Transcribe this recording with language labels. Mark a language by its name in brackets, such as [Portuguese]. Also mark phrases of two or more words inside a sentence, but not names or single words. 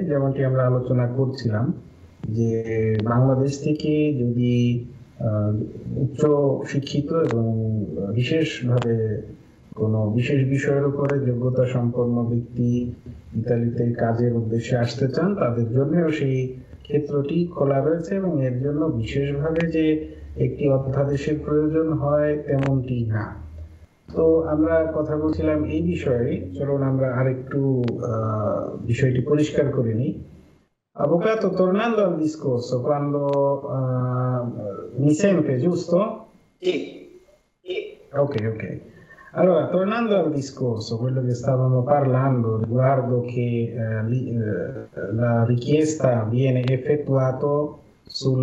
[Bangla] যেমনটি আমরা আলোচনা করছিলাম যে বাংলাদেশ থেকে যদি উচ্চ শিক্ষিত এবং বিশেষভাবে কোনো বিশেষ বিষয়ের উপরে যোগ্যতা সম্পন্ন ব্যক্তি ইতালিতে কাজের উদ্দেশ্যে আসতে চান, তাদের জন্যও সেই ক্ষেত্রটি খোলা রয়েছে এবং এর জন্য বিশেষভাবে যে একটি অধ্যাদেশের প্রয়োজন হয় তেমনটি না। তো আমরা কথা বলছিলাম এই বিষয়ে, চলুন আমরা আরেকটু বিষয়টি পরিষ্কার করে নিই। [Italian] Avvocato, tornando al discorso, quando mi sente, giusto? Sì. Ok. Allora, tornando al discorso, quello che stavamo parlando riguardo che la richiesta viene effettuata sul